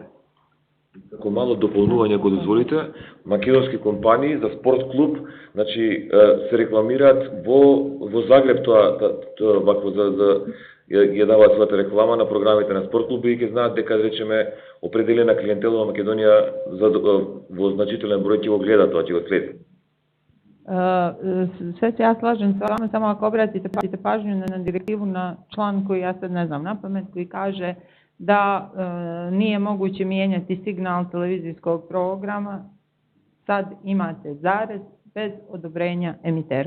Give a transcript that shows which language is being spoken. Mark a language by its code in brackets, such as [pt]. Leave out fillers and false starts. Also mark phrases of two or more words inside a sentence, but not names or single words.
[mk] Како мало дополнување, го дозволите, македонски компании за спорт клуб, значи се рекламираат во Загреб вакво за ја даваат својата реклама на програмите на спорт клуби и ќе знаат дека, речеме, определена клиентела во Македонија во значителен број ќе го гледа тоа, ќе го следи. [hr] Sve se ja slažem s vama, samo ako obratite pažnju na direktivu, na član koji ja sad ne znam na pamet, koji kaže da nije moguće mijenjati signal televizijskog programa, sad imate zarez bez odobrenja emitera.